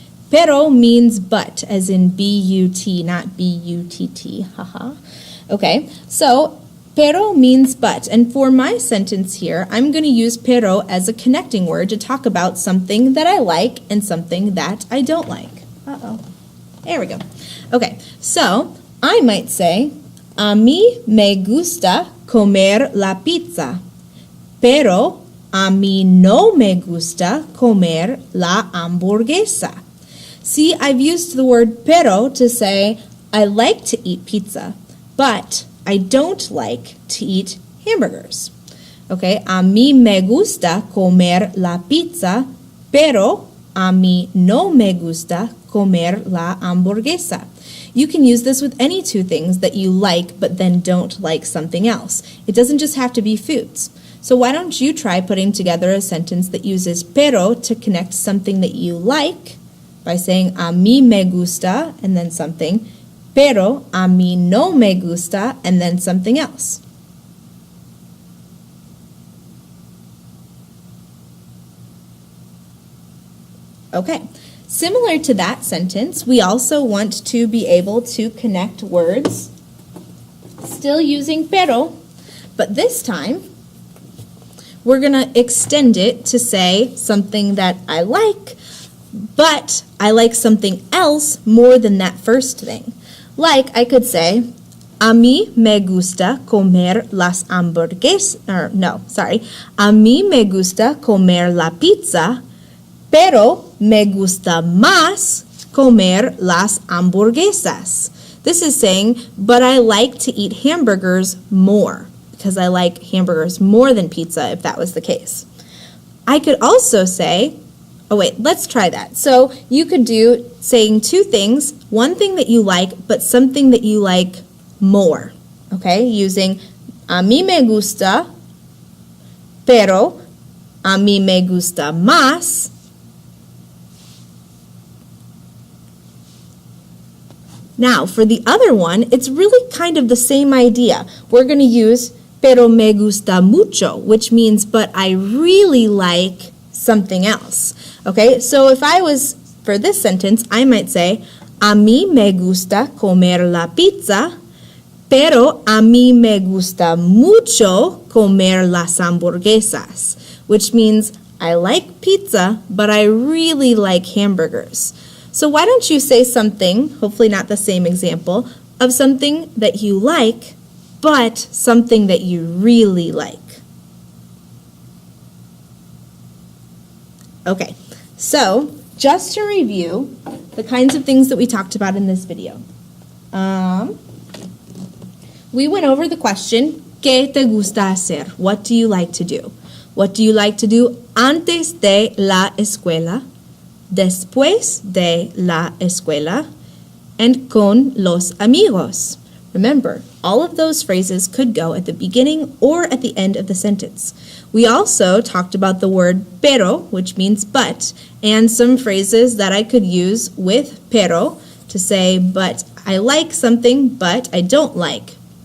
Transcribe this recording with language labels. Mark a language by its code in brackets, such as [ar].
[en] Pero means but, as in B-U-T, not B-U-T-T, haha. Okay, so pero means but, and for my sentence here, I'm going to use pero as a connecting word to talk about something that I like and something that I don't like. Uh-oh. There we go. Okay, so I might say, [es] a mí me gusta comer la pizza, pero a mí no me gusta comer la hamburguesa. [en] See, I've used the word pero to say I like to eat pizza, but I don't like to eat hamburgers. Okay, [es] a mí me gusta comer la pizza, pero a mí no me gusta comer la hamburguesa. [en] You can use this with any two things that you like but then don't like something else. It doesn't just have to be foods. So why don't you try putting together a sentence that uses pero to connect something that you like by saying [es] a mí me gusta [en] and then something, [es] pero a mí no me gusta [en] and then something else. Okay, similar to that sentence, we also want to be able to connect words, still using pero, but this time we're going to extend it to say something that I like, but I like something else more than that first thing. Like I could say, [es] a mí me gusta comer las hamburguesas, a mí me gusta comer la pizza, pero me gusta más comer las hamburguesas. [en] This is saying, but I like to eat hamburgers more, because I like hamburgers more than pizza, if that was the case. I could also say, oh wait, let's try that. So you could do saying two things, one thing that you like, but something that you like more, okay? Using [es] a mí me gusta, pero a mí me gusta más. [en] Now, for the other one, it's really kind of the same idea. We're going to use [es] pero me gusta mucho, [en] which means but I really like something else. Okay, so if I was, for this sentence, I might say, [es] a mí me gusta comer la pizza, pero a mí me gusta mucho comer las hamburguesas, [en] which means I like pizza, but I really like hamburgers. So why don't you say something, hopefully not the same example, of something that you like, but something that you really like. Okay, so just to review the kinds of things that we talked about in this video. We went over the question, [es] ¿Qué te gusta hacer? [en] What do you like to do? What do you like to do [es] antes de la escuela, después de la escuela, [en] and [es] con los amigos? [en] Remember, all of those phrases could go at the beginning or at the end of the sentence. We also talked about the word pero, which means but, and some phrases that I could use with pero to say, but I like something, but I don't like.